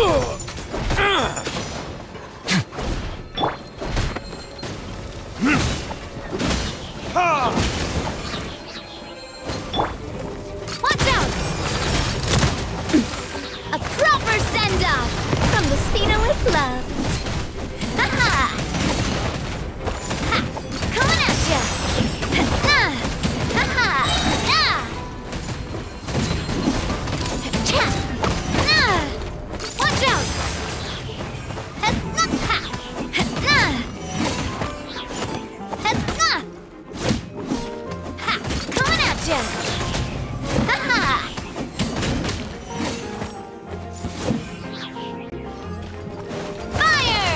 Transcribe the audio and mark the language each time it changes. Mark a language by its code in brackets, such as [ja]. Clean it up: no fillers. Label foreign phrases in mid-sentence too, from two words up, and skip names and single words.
[en] Watch out! A proper send-off from the speeder with love. Ha-ha! Ha! Coming at ya! Ha-ha! Watch out! Coming at ya! Ha-ha! Fire!